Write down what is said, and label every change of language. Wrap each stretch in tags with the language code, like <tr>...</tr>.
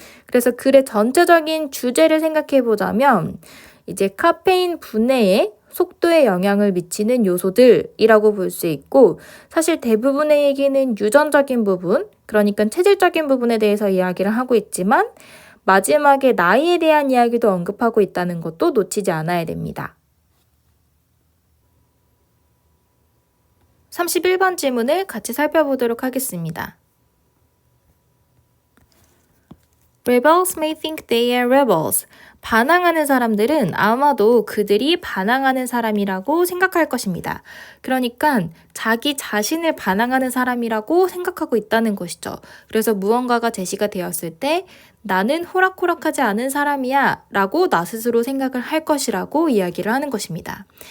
<ko>그래서 글의 전체적인 주제를 생각해 보자면 이제 카페인 분해에 속도에 영향을 미치는 요소들이라고 볼 수 있고, 사실 대부분의 얘기는 유전적인 부분, 그러니까 체질적인 부분에 대해서 이야기를 하고 있지만 마지막에 나이에 대한 이야기도 언급하고 있다는 것도 놓치지 않아야 됩니다. 31번 질문을 같이 살펴보도록 하겠습니다.</ko> <en>Rebels may think they are rebels.</en> <ko>반항하는 사람들은 아마도 그들이 반항하는 사람이라고 생각할 것입니다. 그러니까 자기 자신을 반항하는 사람이라고 생각하고 있다는 것이죠. 그래서 무언가가 제시가 되었을 때 나는 호락호락하지 않은 사람이야 라고 나 스스로 생각을 할 것이라고 이야기를 하는 것입니다.</ko>